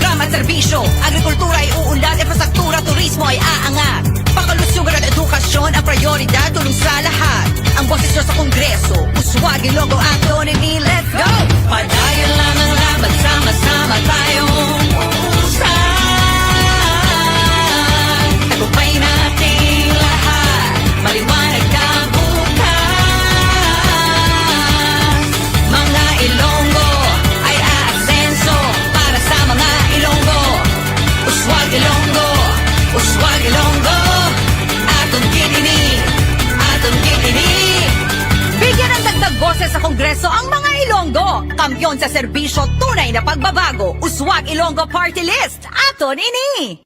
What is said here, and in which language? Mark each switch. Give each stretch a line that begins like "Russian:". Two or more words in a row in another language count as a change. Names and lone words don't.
Filipino: serbisyo, agrikultura ay uunlad, infrastruktura, turismo ay aangat. Pangkalusugan at edukasyon ang prioridad, tulong sa lahat. Ang boses nyo sa Kongreso,
Hiligaynon: Uswag, Ilonggo, Acton, Ini,
English: let's go!
Filipino: Padayon lang ang laban, sama-sama tayong uusad. Tagumpay nating lahat, maliwanag na bukas. Mga Ilonggo ay aasenso para sa mga Ilonggo. Uswag, Ilonggo, Uswag, Ilonggo.
Hiligaynon: Atong kininig, atong kininig.
Filipino: Bigyan ng dagdag boses sa Kongreso ang mga Ilonggo. Kampiyon sa serbisyo, tunay na pagbabago. Uswag Ilonggo Party List.
Hiligaynon: Aton ini.